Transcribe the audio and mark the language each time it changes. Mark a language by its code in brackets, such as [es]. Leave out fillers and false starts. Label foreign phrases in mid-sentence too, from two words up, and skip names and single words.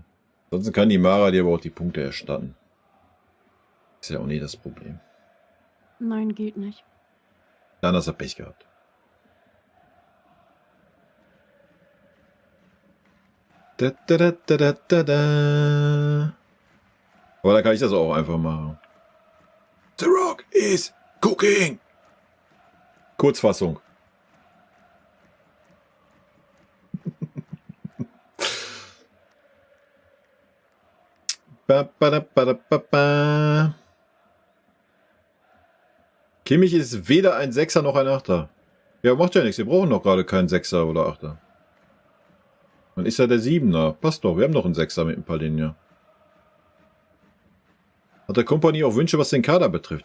[de] Ansonsten kann die Mara dir aber auch die Punkte erstatten. Ist ja auch nie das Problem. Nein, geht nicht. Dann hast du Pech gehabt. Da, da, da, da, da, da, da. Aber da kann ich das auch einfach machen. [en] The Rock is cooking. Kurzfassung. Ba, ba, da, ba, da, ba, ba. [de] Kimmich ist weder ein Sechser noch ein Achter. Ja, macht ja nichts. Wir brauchen doch gerade keinen Sechser oder Achter. Dann ist ja der Siebener. Passt doch. Wir haben noch einen Sechser mit ein paar Linien. Hat der Kompanie auch Wünsche, was den Kader betrifft?